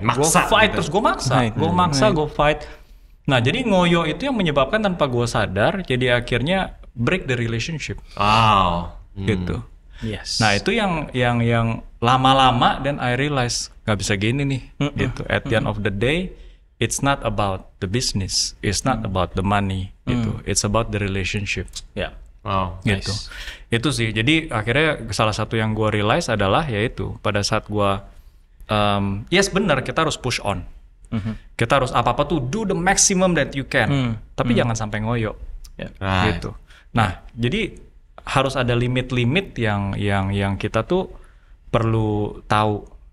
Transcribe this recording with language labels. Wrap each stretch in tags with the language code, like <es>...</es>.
<id>gue fight gitu. Terus gue maksa, gue fight. Nah jadi ngoyo itu yang menyebabkan tanpa gue sadar, jadi akhirnya</id> <en>break the relationship. Wow.</en> <id>Gitu.</id> <en>Yes.</en> <id>Nah itu yang lama-lama dan</id> <en>I realize</en> <id>nggak bisa gini nih. Gitu.</id> <en>At the end of the day, it's not about the business, it's not about the money.</en> <id>Gitu.</id> <en>It's about the relationship.</en> <id>Ya. Wow. Gitu. Itu sih. Jadi akhirnya salah satu yang gue realize adalah yaitu pada saat gue yes benar kita harus push on. Kita harus apa-apa tuh</id> <en>do the maximum that you can.</en> <id>Tapi jangan sampai ngoyo.</id> <en>Right.</en> <id>Gitu. Nah, jadi harus ada limit-limit yang kita tuh perlu tahu.</id>